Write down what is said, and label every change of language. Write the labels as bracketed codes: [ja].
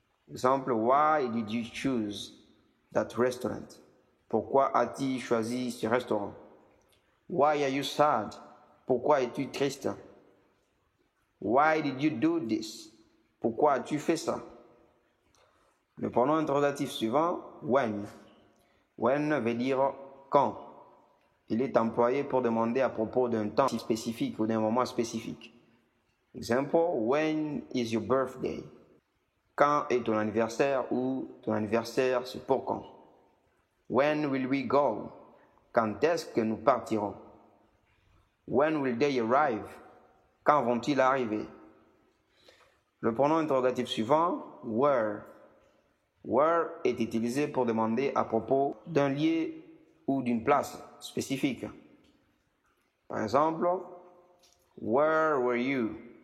[en] Exemple, why did you choose that restaurant? [fr] Pourquoi as-tu choisi ce restaurant? [en] Why are you sad? [fr] Pourquoi es-tu triste? [en] Why did you do this? [fr] Pourquoi as-tu fait ça? Le pronom interrogatif suivant, when. When veut dire quand. Il est employé pour demander à propos d'un temps spécifique ou d'un moment spécifique. [en] Exemple, when is your birthday? [fr] Quand est ton anniversaire ou ton anniversaire c'est pour quand? [en] When will we go? [fr] Quand est-ce que nous partirons? [en] When will they arrive? [fr] Quand vont-ils arriver? Le pronom interrogatif suivant, where. Where est utilisé pour demander à propos d'un lieu ou d'une place spécifique. [en] Par exemple, where were you?